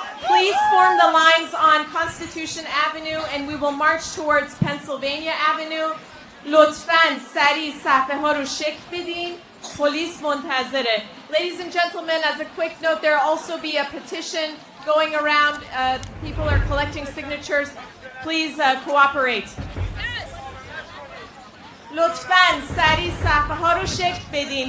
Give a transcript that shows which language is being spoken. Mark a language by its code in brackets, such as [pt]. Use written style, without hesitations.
[en] Please form the lines on Constitution Avenue, and we will march towards Pennsylvania Avenue. [fa] لطفاً سریع صفحه ها رو شکل بدین. [en] Police [fa] منتظره. [en] Ladies and gentlemen, as a quick note, there will also be a petition going around. People are collecting signatures. Please cooperate. [fa] لطفاً سریع صفحه ها رو شکل بدین.